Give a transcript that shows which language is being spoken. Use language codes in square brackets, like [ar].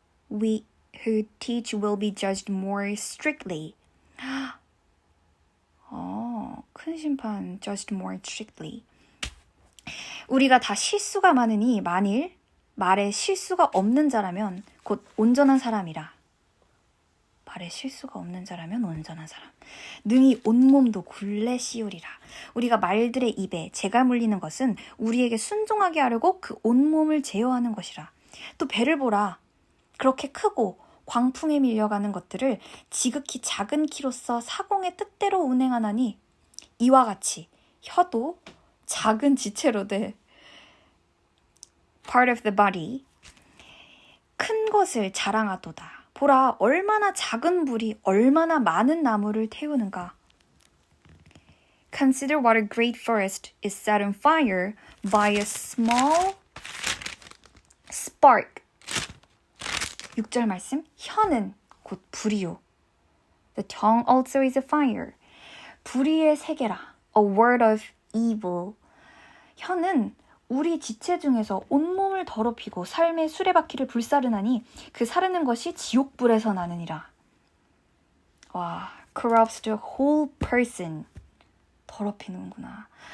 [en] We who teach will be judged more strictly. [ko] 큰 심판, [en] judged more strictly. [ko] 우리가 다 실수가 많으니 만일 말에 실수가 없는 자라면 곧 온전한 사람이라. 말에 실수가 없는 자라면 온전한 사람. 능히 온몸도 굴레 씌우리라. 우리가 말들의 입에 재가 물리는 것은 우리에게 순종하게 하려고 그 온몸을 제어하는 것이라. 또 배를 보라. 그렇게 크고 광풍에 밀려가는 것들을 지극히 작은 키로서 사공의 뜻대로 운행하나니 이와 같이 혀도 작은 지체로 돼 [en] part of the body [ko] 큰 것을 자랑하도다. 보라, 얼마나 작은 불이 얼마나 많은 나무를 태우는가. [en] Consider what a great forest is set on fire by a small spark. [ko] 6절 말씀, 혀는 곧 불이요. [en] The tongue also is a fire. [ko] 불의의 세계라. [en] A word of evil. [ko] 혀는 우리 지체 중에서 온몸을 더럽히고 삶의 수레바퀴를 불사르나니 그 사르는 것이 지옥불에서 나느니라. 와, [en] corrupts the whole person. [ko] 더럽히는구나.